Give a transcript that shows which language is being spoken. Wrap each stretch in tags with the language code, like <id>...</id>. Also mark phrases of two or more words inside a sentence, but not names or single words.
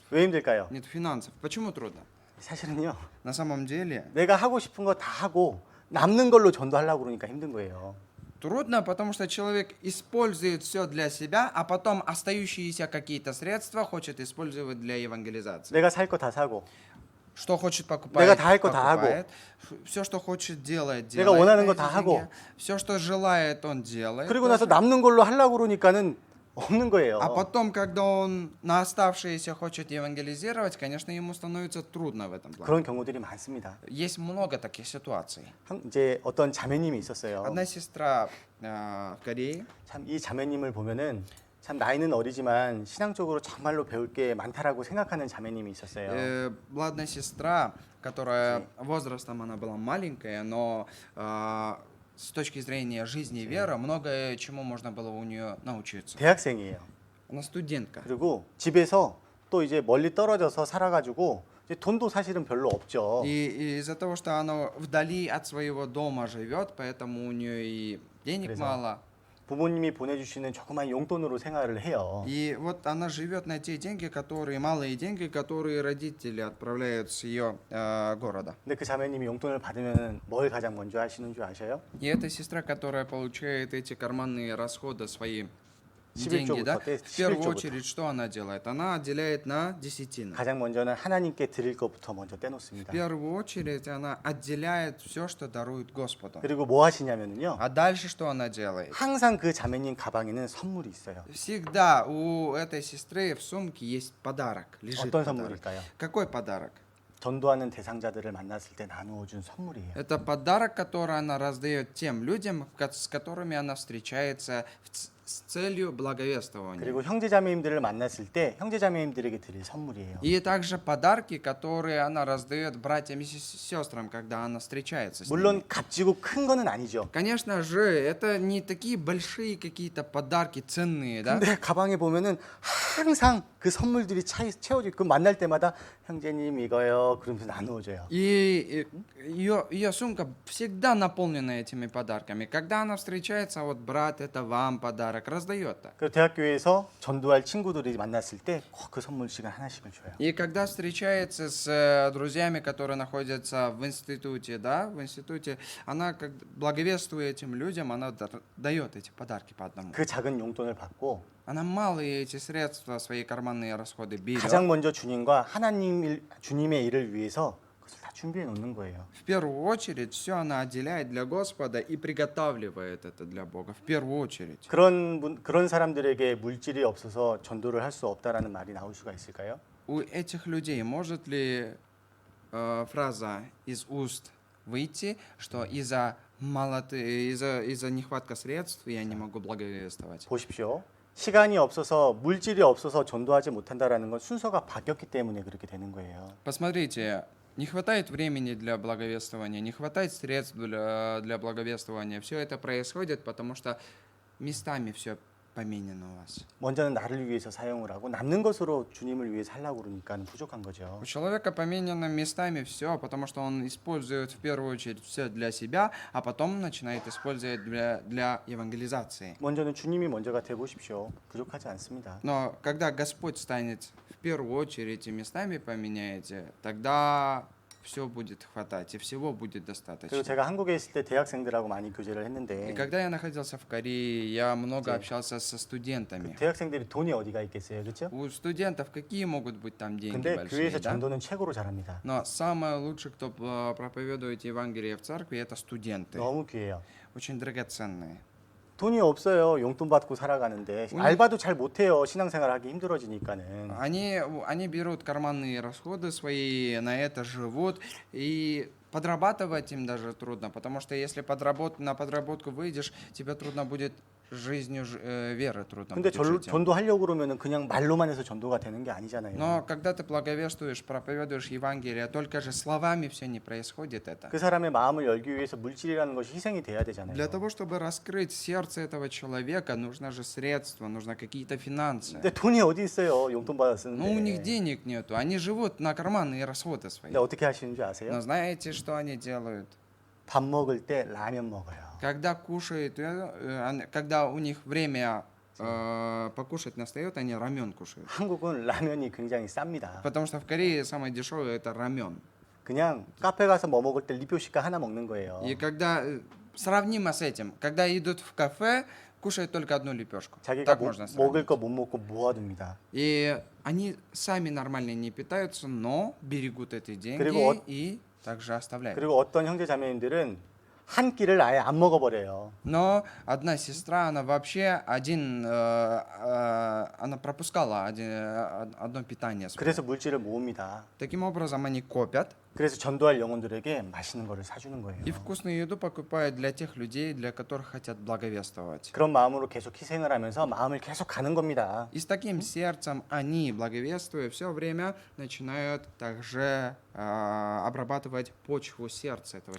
<ko>왜 힘들까요?</ko> <ru>нет финансов. Почему трудно?</ru> <ko>사실은요.</ko> <ru>На самом деле</ru> <ko>내가 하고 싶은 거 다 하고 남는 걸로 전도하려고 그러니까 힘든 거예요.</ko> <ru>трудно, потому что человек использует все для себя, а потом остающиеся какие-то средства хочет использовать для евангелизации.</ru> <ko>내가 살 거 다 사고</ko> <ru>Что хочет</ru> <ko>내가</ko> <ru>покупать,</ru> <ko>다 할 거 다</ko> <ru>покупает. Все, что хочет делать,</ru> <ko>내가</ko> <ru>делает.</ru> <ko>원하는</ko> <ru>на</ru> <ko>거 다</ko> <ru>эти</ru> <ko>하고.</ko> <ru>деньги. Все, что желает, он делает.</ru> <ko>그리고 나서</ko> <ru>тоже.</ru> <ko>남는 걸로 하려고 그러니까는 없는 거예요.</ko> <ru>А потом, когда он на оставшиеся хочет евангелизировать, конечно, ему становится трудно в этом плане.</ru> <ko>그런 경우들이 많습니다.</ko> <ru>Есть много таких ситуаций.</ru> <ko>이제 어떤 자매님이 있었어요.</ko> <ru>Одна сестра в Корее,</ru> <ko>참 이 자매님을 보면은 참 나이는 어리지만 신앙적으로 정말로 배울 게 많다라고 생각하는 자매님이 있었어요.</ko> <ru>была одна сестра, которая возрастом она была маленькая, но с точки зрения жизни и веры многое чему можно было у нее научиться.</ru> <ko>대학생이에요.</ko> <ru>Она студентка.</ru> <ko>그리고 집에서 또 이제 멀리 떨어져서 살아가지고 이제 돈도 사실은 별로 없죠.</ko> <ru>И из-за того, что она вдали от своего дома живет, поэтому у нее и денег</ru> <ko>그래서</ko> <ru>мало.</ru> <ko>부모님이 보내주시는 조그만 용돈으로 생활을 해요.</ko> <ru>И вот она живет на те деньги, которые малые деньги, которые родители отправляют с ее города.</ru> <ko>근데 그 자매님이 용돈을 받으면 뭘 가장 먼저 하시는 줄 아셔요?</ko> <ru>И эта сестра, которая получает эти карманные расходы, свои деньги,</ru> <ko>11조부터</ko> <ru>да, в первую</ru> <ko>11조부터.</ko> <ru>очередь, что она делает? Она отделяет на десятины.</ru> <ko>가장 먼저는 하나님께 드릴 것부터 먼저</ko> <ru>В</ru> <ko>떼놓습니다.</ko> <ru>первую очередь она отделяет все, что дарует Господу.</ru> <ko>그리고 뭐 하시냐면요.</ko> <ru>А дальше что она делает?</ru> <ko>항상 그 자매님 가방에는 선물이 있어요.</ko> <ru>Всегда у этой сестры в сумке есть подарок, лежит</ru> <ko>어떤</ko> <ru>подарок.</ru> <ko>선물일까요?</ko> <ru>Какой подарок?</ru> <ko>전도하는 대상자들을 만났을 때 나누어 준 선물이에요.</ko> <ru>Это подарок, который она раздает тем людям, с которыми она встречается с целью благовествования.</ru> <ko>그리고 형제자매님들을 만났을 때 형제자매님들에게 드릴 선물이에요.</ko> <ru>И также подарки, которые она раздает братьям и сестрам, когда она встречается с ними.</ru> <ko>물론 값지고 큰 거는 아니죠.</ko> <ru>Конечно же, это не такие большие какие-то подарки ценные, да?</ru> <ko>근데 가방에 보면은 항상 그 선물들이 채워져 있고 만날 때마다 형제님 이거요 그러면서 나누어줘요.</ko> <ru>И ее сумка всегда наполнена этими подарками. Когда она встречается, вот брат, это вам подарок, раздает так.</ru> <ko>그리고 대학교에서 전도할 친구들이 만났을 때 꼭 그 선물 시간 하나씩을 줘요.</ko> <ru>И когда встречается с друзьями, которые находятся в институте, да, в институте, она как благовествуя этим людям, она дает эти подарки по одному.</ru> <ko>그 작은 용돈을 받고</ko> <ru>Она малые эти средства, свои карманные расходы берет.</ru> <ko>가장 먼저 주님과 주님의 일을 위해서 그것을 다 준비해 놓는 거예요.</ko> <ru>В первую очередь все она отделяет для Господа и приготавливает это для Бога. В первую очередь.</ru> <ko>그런 사람들에게 물질이 없어서 전도를 할 수 없다라는 말이 나올 수가 있을까요?</ko> <ru>У этих людей может ли фраза из уст выйти, что из-за нехватка средств я не могу благовествовать?</ru> <ko>보십시오. 시간이 없어서 물질이 없어서 전도하지 못한다라는 건 순서가 바뀌었기 때문에 그렇게 되는 거예요.</ko> <ru>Посмотрите, не хватает времени для благовествования, не хватает средств для благовествования. Все это происходит, потому что местами все поменяно у вас.</ru> <ko>먼저는 나를 위해서 사용을 하고 남는 것으로 주님을 위해 살려고 그러니까 부족한 거죠.</ko> <ru>У человека поменяно местами все, потому что он использует в первую очередь все для себя, а потом начинает использовать для евангелизации.</ru> <ko>먼저는 주님이 먼저가 돼 보십시오. 부족하지 않습니다.</ko> <ru>Но когда Господь станет в первую очередь и местами поменяете, тогда все будет хватать, и всего будет</ru> <ko>그리고</ko> <ru>достаточно.</ru> <ko>제가 한국에 있을 때 대학생들하고 많이 교제를</ko> <ru>И</ru> <ko>했는데</ko> <ru>когда я находился в Корее, я много</ru> <ko>네.</ko> <ru>общался со студентами.</ru> <ko>대학생들이 돈이 어디가 있겠어요, 그렇죠?</ko> <ru>У студентов какие могут быть там деньги</ru> <ko>근데</ko> <ru>большие,</ru> <ko>교회에서</ko> <ru>да?</ru> <ko>전도는 최고로 잘합니다.</ko> <ru>Но самое лучшее, кто проповедует Евангелие в церкви, это студенты.</ru> <ko>너무 귀해요.</ko> <ru>Очень драгоценные.</ru> <ko>돈이 없어요. 용돈 받고 살아가는데 알바도 잘 못해요. 신앙생활 하기 힘들어지니까는.</ko> <ru>Они берут карманные расходы свои, на это живут, и подрабатывать им даже трудно, потому что если на подработку выйдешь, тебе трудно будет жизнью веры трудно</ru> <ko>근데</ko> <ru>будет жить.</ru> <ko>전도하려고 그러면은 그냥 말로만 해서 전도가 되는 게 아니잖아요.</ko> <ru>Но когда ты благовествуешь, проповедуешь Евангелие, только же словами все не происходит это.</ru> <ko>그 사람의 마음을 열기 위해서 물질이라는 것이 희생이 돼야 되잖아요.</ko> <ru>Для того, чтобы раскрыть сердце этого человека, нужно же средства, нужно какие-то финансы.</ru> <ko>근데 돈이 어디 있어요? 용돈 받아</ko> <ru>Но у них</ru> <ko>쓰는데.</ko> <ru>денег нету, они живут на карманные расходы свои.</ru> <ko>근데 어떻게 하시는 줄 아세요?</ko> <ru>Но знаете, что они делают?</ru> <ko>밥 먹을 때 라면 먹어요.</ko> <ru>Когда кушают, когда у них время покушать настает, они рамен кушают.</ru> <ko>한국은 라면이 굉장히 쌉니다.</ko> <ru>Потому что в Корее самое дешевое это рамен.</ru> <ko>그냥 카페 가서 뭐 먹을 때 리표시가 하나 먹는 거예요.</ko> <ru>И когда сравнимо с этим, когда идут в кафе, кушают только одну лепешку.</ru> <ko>자기가</ko> <ru>Так можно</ru> <ko>먹을</ko> <ru>сравнить.</ru> <ko>거 못 먹고 모아둡니다.</ko> <ru>И они сами нормально не питаются, но берегут эти деньги</ru> <ko>그리고</ko> <ru>и также оставляют.</ru> <ko>그리고 어떤 형제 자매님들은 한 끼를 아예 안 먹어버려요.</ko> <ru>Но одна сестра, она вообще она пропускала одно питание свое.</ru> <ko>그래서 물질을 모읍니다.</ko> <ru>Таким образом, они копят</ru> <ko>그래서 전도할 영혼들에게 맛있는 거를 사주는 거예요.</ko> <ru>и вкусную еду покупают для тех людей, для которых хотят благовествовать.</ru> <ko>그런 마음으로 계속 희생을 하면서 마음을 계속 가는 겁니다.</ko> <ru>И с таким сердцем они, благовествуя, все время начинают также обрабатывать почву сердца этого</ru>